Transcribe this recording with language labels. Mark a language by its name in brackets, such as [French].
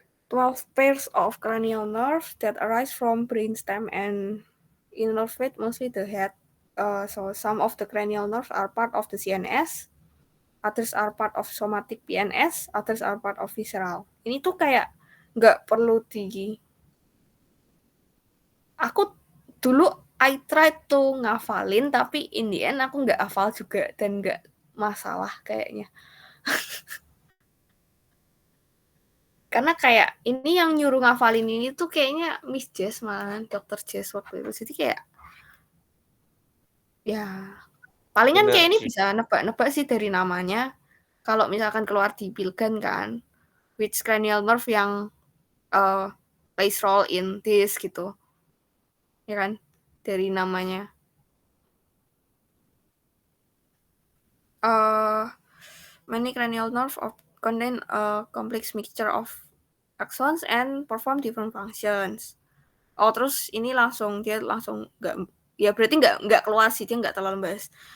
[English] 12 pairs of cranial nerves that arise from brainstem and innervate mostly the head. So some of the cranial nerves are part of the CNS, others are part of somatic PNS, others are part of visceral. [Indonesian] Ini tuh kayak nggak perlu aku dulu [English] I tried to [Indonesian] ngafalin, tapi in the end aku nggak hafal juga dan nggak masalah kayaknya. Karena kayak ini yang nyuruh ngafalin ini tuh kayaknya Miss Jess malahan, Dr. Jess waktu itu. Jadi kayak ya palingan Bener kayak ini sih. bisa nebak-nebak sih dari namanya. Kalau misalkan keluar di Pilgen kan, [English] which cranial nerve [Indonesian] yang [English] plays role in this [Indonesian] gitu. Ya kan? Dari namanya. [English] Many cranial nerves contain a complex mixture of axons and perform different functions. [Indonesian] Oh, terus ini dia langsung nggak, ya berarti nggak keluar sih, dia nggak terlalu bahas.